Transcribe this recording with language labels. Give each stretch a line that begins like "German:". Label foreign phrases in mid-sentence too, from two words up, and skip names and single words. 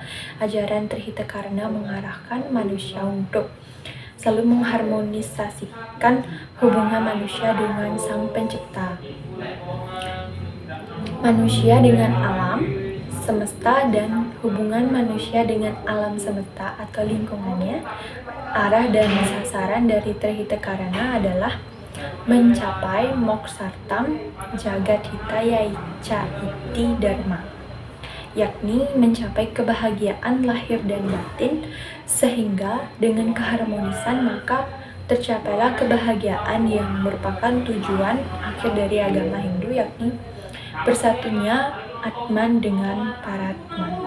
Indonesian: Ajaran Trihitakarana mengarahkan manusia untuk selalu mengharmonisasikan hubungan manusia dengan Sang Pencipta, manusia dengan alam semesta, dan hubungan manusia dengan alam semesta atau lingkungannya. Arah dan sasaran dari Trihitakarana adalah mencapai
Sanskrit: moksartam jagat hitaya ca iti dharma,
Indonesian: yakni mencapai kebahagiaan lahir dan batin, sehingga dengan keharmonisan maka tercapailah kebahagiaan yang merupakan tujuan akhir dari agama Hindu, yakni bersatunya Atman dengan Paratman.